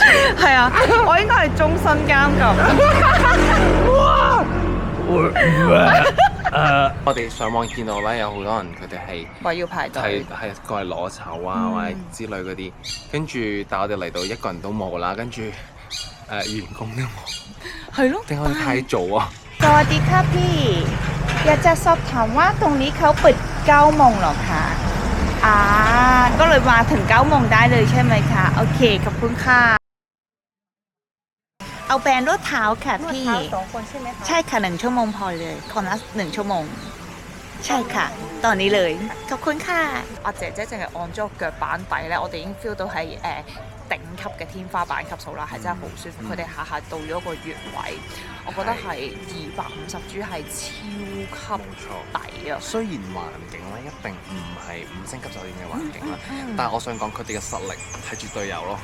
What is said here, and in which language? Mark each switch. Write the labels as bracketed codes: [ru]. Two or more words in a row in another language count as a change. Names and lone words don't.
[yue] 係啊，我應該係終身監禁。我哋上網見到咧，有好多人佢哋係話要排隊。係過嚟攞籌啊，或者之類嗰啲，跟住但係我哋嚟到一個人都冇啦，跟住員工都冇，係咯，定係我哋太早啊？ [th] สวัสดีค่ะพี่อยากจะสอบถามว่าตรงนี้เขาเปิด9 โมงเหรอคะก็เลยมาถึง9 โมงได้เลยใช่ไหมคะโอเคขอบคุณค่ะเอาแบรนด์นวดเท้าค่ะพี่2 คนใช่ไหมคะใช่ค่ะ1 ชั่วโมงพอเลยคนละ1 ชั่วโมงใช่ค่ะตอนนี้เลยขอบคุณค่ะ [yue] 阿姐姐淨係按咗個腳板底咧，我哋已經 feel 到係頂級嘅天花板級數啦，係真係好舒服。佢哋下下到咗個穴位，我覺得係250G係超級抵啊！雖然環境咧一定唔係5星級酒店嘅環境啦，但係我想講佢哋嘅實力係絕對有咯。